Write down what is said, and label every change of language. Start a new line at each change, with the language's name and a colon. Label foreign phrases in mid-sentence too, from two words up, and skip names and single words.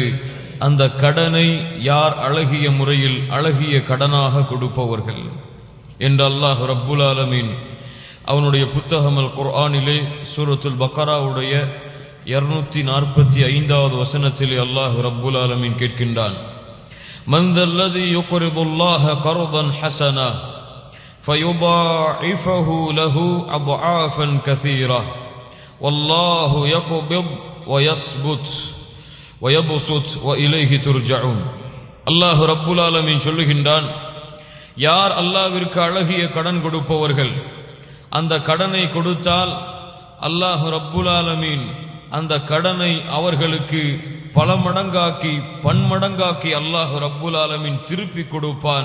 Tamil: அந்த கடனை யார் அழகிய முறையில் அழகிய கடனாக கொடுப்பவர்கள் என்று அல்லாஹ் ரப்புல் ஆலமீன் அவனுடைய புத்தகம் அல் குர்ஆனிலே சூரத்துல் பக்கராவுடைய 245வது வசனத்திலே அல்லாஹ் ரப்புல் ஆலமீன் கேட்கின்றான்,
Arabic: من ذا الذي يقرض الله قرضا حسنا فيضاعفه له أضعافا كثيرة والله يقبض ويبسط وإليه ترجعون.
Tamil: அல்லாஹ் ரப்புல் ஆலமீன் சொல்லுகின்றான், யார் அல்லாஹ்விற்கு அழகிய கடன் கொடுப்பவர்கள், அந்த கடனை கொடுத்தால் அல்லாஹ் ரப்புல் ஆலமீன் அந்த கடனை அவர்களுக்கு பல மடங்காக்கி பன்மடங்காக்கி அல்லாஹ் ரப்புல் ஆலமீன் திருப்பி கொடுப்பான்.